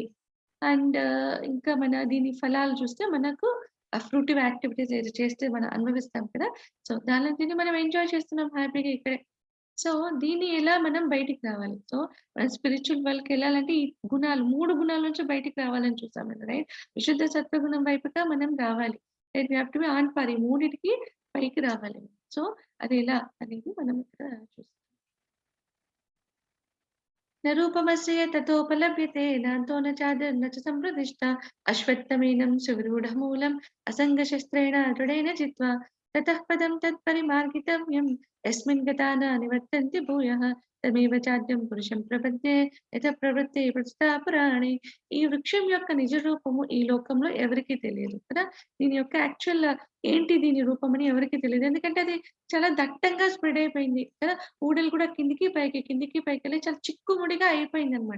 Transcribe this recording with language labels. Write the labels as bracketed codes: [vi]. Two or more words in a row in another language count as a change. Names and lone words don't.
[te] అండ్ ఇంకా దీని ఫలాలు చూస్తే మనకు [en] fruitive activities [te] ఏది చేస్తే మనం అనుభవిస్తాం కదా! సో, దానిని మనం ఎంజాయ్ చేస్తున్నాం హ్యాపీగా ఇక్కడే. సో, దీన్ని ఎలా మనం బయటికి రావాలి? సో, స్పిరిచ్యువల్ వరల్డ్‌కెళ్ళాలంటే ఈ గుణాలు 3 గుణాల నుంచి బయటికి రావాలని చూసాం కదా! రైట్? విశుద్ధ సత్వగుణం వైపుగా మనం రావాలి. [en] Right? We have to be on fire. [te] ఈ మూడిటికి పైకి రావాలి. సో, అదెలా అనేది మనం ఇక్కడ చూస్తాం. [sa] न रूपमस्य ततोपलभ्यते नान्तो न चादिर्न च सम्प्रतिष्ठा अश्वत्थमेनं सुविरूढमूलम् असङ्गशस्त्रेण दृढेन चित्वा ततः पदं तत्परिमार्गितव्यं यस्मिन् गता न निवर्तन्ति भूयः తమేవ చాద్యం పురుషం ప్రపద్యే యథ ప్రవృత్తి ప్రస్తుతా పురాణి. [te] ఈ వృక్షం యొక్క నిజ రూపము ఈ లోకంలో ఎవరికీ తెలియదు కదా! దీని యొక్క యాక్చువల్ ఏంటి దీని రూపం అని ఎవరికీ తెలీదు. ఎందుకంటే అది చాలా దట్టంగా స్ప్రెడ్ అయిపోయింది కదా! ఊడలు కూడా కిందికి పైకి, కిందికి పైకెళ్ళి చాలా చిక్కుముడిగా అయిపోయిందనమాట.